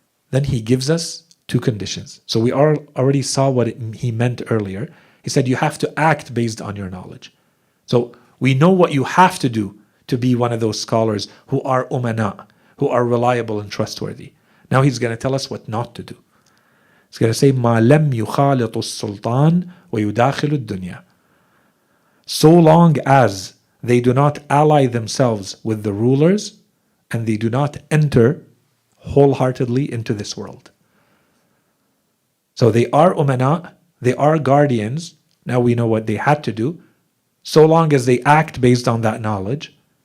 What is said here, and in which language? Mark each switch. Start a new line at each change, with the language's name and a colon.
English: Then he gives us two conditions. So we already saw what he meant earlier. He said you have to act based on your knowledge. So we know what you have to do to be one of those scholars who are umana, who are reliable and trustworthy. Now he's going to tell us what not to do. He's going to say,
Arabic: مَا لَمْ يُخَالِطُ السُّلْطَانِ وَيُدَاخِلُ الدُّنْيَا.
English: So long as they do not ally themselves with the rulers and they do not enter wholeheartedly into this world. So they are umana, they are guardians Now we know what they had to do. So long as they act based on that knowledge.